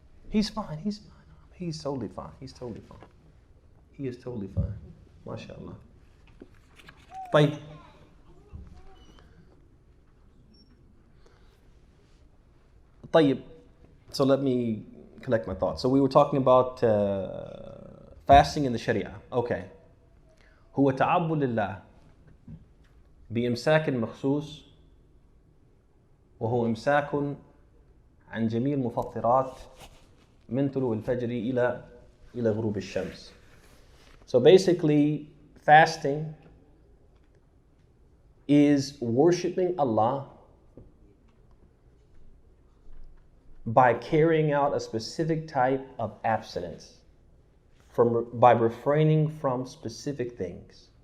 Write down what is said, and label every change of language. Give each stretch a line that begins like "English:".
English: He's fine. He's totally fine. He's totally fine. He is totally fine. MashaAllah.
Arabic: طيب. طيب.
English: So let me collect my thoughts. So we were talking about fasting in the Sharia. Okay.
Arabic: هو تعبد لله بإمساك مخصوص وهو إمساك عن جميع المفطرات من طلوع الفجر إلى غروب الشمس.
English: So basically, fasting is worshiping Allah by carrying out a specific type of abstinence, by refraining from specific things.